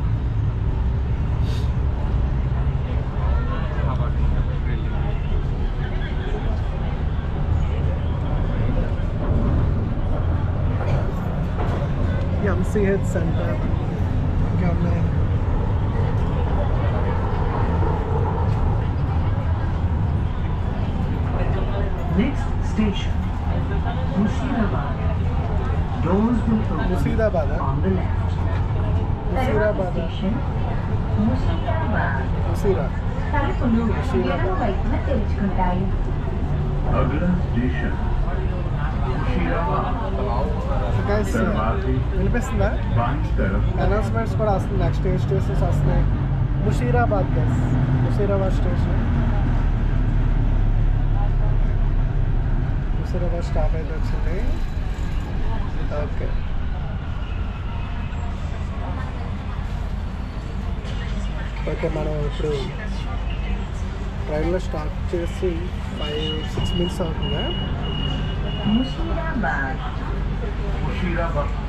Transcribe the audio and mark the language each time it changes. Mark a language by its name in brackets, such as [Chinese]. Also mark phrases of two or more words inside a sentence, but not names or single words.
[English] MCH center [Telugu] ఇంకా ఉన్నాయి. [English] Next station, Murshidabad. Doors will open Murshidabad, on the left. Murshidabad. Station, Murshidabad. [Telugu] ముసీరా. తలుపులు ఎడమ వైపున తెరుచుకుంటాయి. [Hindi] अगला स्टेशन मुशीराबाद, [Telugu] గైస్ వినిపిస్తుందా? [Hindi] बाईं तरफ [Telugu] అనౌన్స్మెంట్స్ కూడా వస్తుంది. నెక్స్ట్ ఏ స్టేషన్స్ వస్తున్నాయి? ముషీరాబాద్ గైస్, ముషీరాబాద్ స్టేషన్. ముషీరాబాద్ స్టాప్ అయితే వచ్చింది. ఓకే, ఓకే మనం ఇప్పుడు ట్రైన్లో స్టార్ట్ చేసి 5-6 minutes అవుతుందా? [English] Murshidabad. [Hindi] मुशीराबाद,